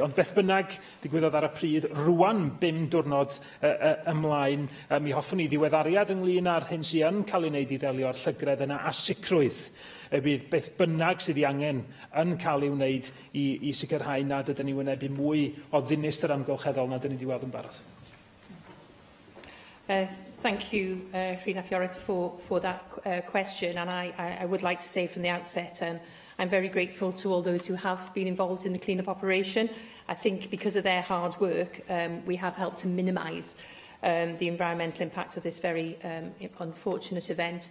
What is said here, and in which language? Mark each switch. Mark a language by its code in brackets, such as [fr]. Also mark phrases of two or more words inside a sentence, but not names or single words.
[cy] Ond beth bynnag, digwyddodd ar y pryd, rwan 5 diwrnod ymlaen, mi hoffwn i ddiweddariad ynglyn â'r hyn sy'n cael ei wneud i ddelio'r llygredd yna, a sicrwydd y bydd beth bynnag sydd ei angen yn cael ei wneud i sicrhau nad ydym ni wynebu mwy o ddinistyr amgylcheddol nad ydym ni wedi weld yn barod. [en] Thank you, Rhina Pioreth, for that question. And I would like to say from the outset, I'm very grateful to all those who have been involved in the clean-up operation. I think because of their hard work, we have helped to minimise the environmental impact of this very unfortunate event.